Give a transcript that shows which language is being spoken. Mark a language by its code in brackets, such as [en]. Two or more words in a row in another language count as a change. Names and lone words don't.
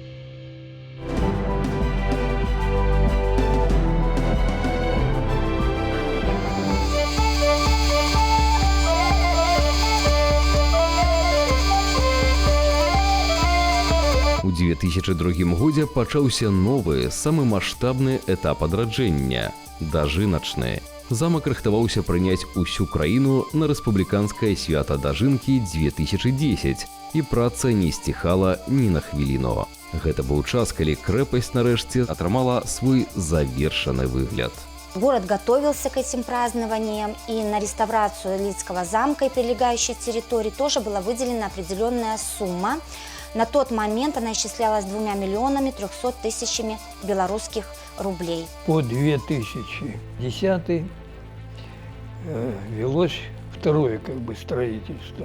[be] У 2002 годзе пачаўся новы, самы маштабны этап адраджэння – дажыначны. Замак рыхтаваўся прыняць усю краіну на рэспубліканскае свята дажынкі 2010, і праца не сціхала ні на хвіліну. Гэта быў час, калі крэпасць нарэшце атрымала свой завершаны выгляд. [ru] Город готовился к этим празднованиям, и на реставрацию Лидского замка и прилегающей территории тоже была выделена определенная сумма. На тот момент она исчислялась 2 миллионами 300 тысячами белорусских рублей. По 2010 велось второе строительство.